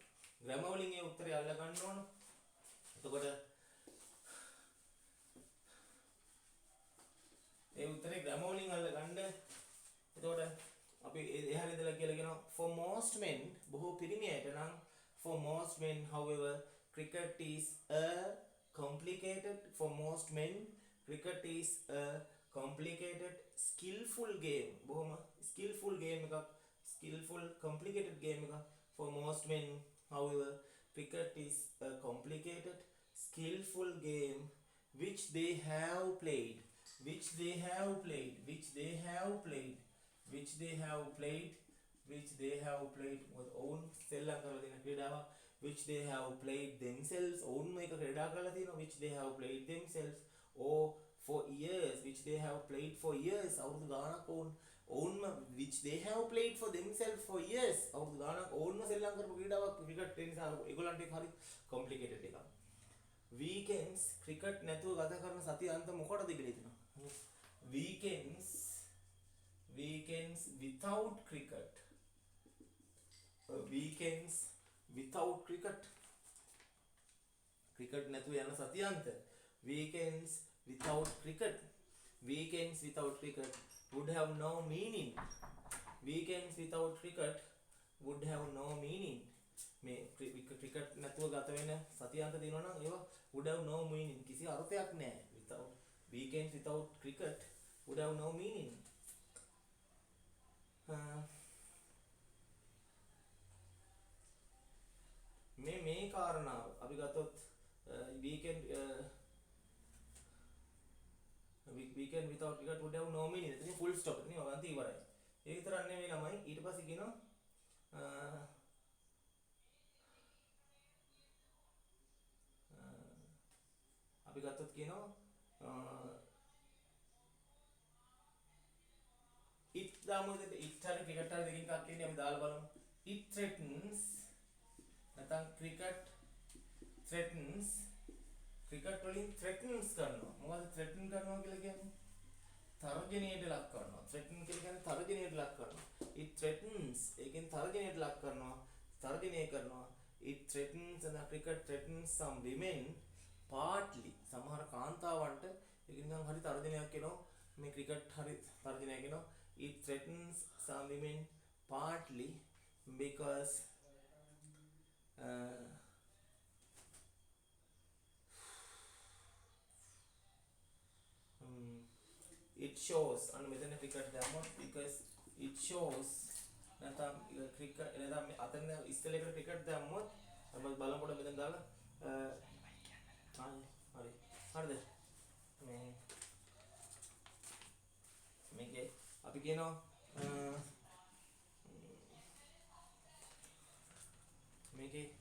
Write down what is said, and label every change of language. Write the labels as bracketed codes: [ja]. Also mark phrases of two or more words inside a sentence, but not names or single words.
[si] grammar වලින් ඒ උත්තරය අල්ල ගන්න ඕන. එතකොට ඒ උත්තරේ grammar වලින් අල්ල ගන්න. එතකොට අපි එහාට ඉඳලා කියලා කියනවා [en] for most men [si] බොහෝ පිරිමි අයට නම් [en] for most men however cricket is a complicated for most men cricket is a complicated skillful game බොහොම skillful game එකක් skillful complicated game එකක් for most men however cricket is a complicated skillful game which they have played with own [si] සෙල්ලම් කරලා තියෙන ක්‍රීඩාවක් [en] which they have played themselves own [si] මේක ක්‍රීඩා කරලා තියෙනවා [en] which they have played themselves or for years which they have played for years [si] අවුරුදු ගාණක් [en] own which they have played for themselves for years [si] අවුරුදු ගාණක් ownම සෙල්ලම් කරපු ක්‍රීඩාවක් ක්‍රිකට් ඒ නිසා ඒගොල්ලන්ට ඒක හරි [en] complicated එකක් weekends cricket [si] නැතුව ගත කරන සතිය අන්ත මොකටද කියලා හිතනවා [en] weekends without cricket cricket [si] නැතුව යන සතිය අන්ත [en] weekends without cricket would have no meaning [si] මේ ක්‍රිකට් නැතුව ගත වෙන සතිය අන්ත දිනනවා නම් ඒවා [en] would have no meaning. [si] කිසි අර්ථයක් නැහැ. [en] Without weekends without cricket would have no meaning. [si] මේ කාරණාව අපි ගත්තොත් [en] weekend weekend without cricket would have no meaning. [si] එතන [en] full stop [si] එතන වගන්ති ඉවරයි. ඒ විතරක් නෙවෙයි ළමයි ඊට පස්සේ කියනවා අපි ගත්තොත් කියනවා it දාමුද it හරි cricket හරි දෙකකින් එකක් කියන්නේ අපි දාලා බලමු. [en] It threatens නැත්නම් cricket threatens cricket වලින් threatens කරනවා. [si] මොකද threaten කරනවා කියලා කියන්නේ? තර්ජනයට ලක් කරනවා. threaten කියලා කියන්නේ තර්ජනයට ලක් කරනවා. [en] It threatens [si] ඒකෙන් තර්ජනයට ලක් කරනවා. තර්ජනය කරනවා. [en] It threatens and the cricket threatens some women partly [si] සමහර කාන්තාවන්ට ඒක නිකන් හරි තර්ජනයක් වෙනවා. මේ cricket හරි තර්ජනයක් වෙනවා. [en] It threatens some women partly because it shows [si] and මෙතන cricket දැම්මොත් [en] because it shows [si] නැත්නම් cricket නැත්නම් අතන ඉස්සෙල්ලා cricket දැම්මොත් අපි බලමුකොට මෙතන දාලා හරි හරිද මේකේ අපි කියනවා මේකේ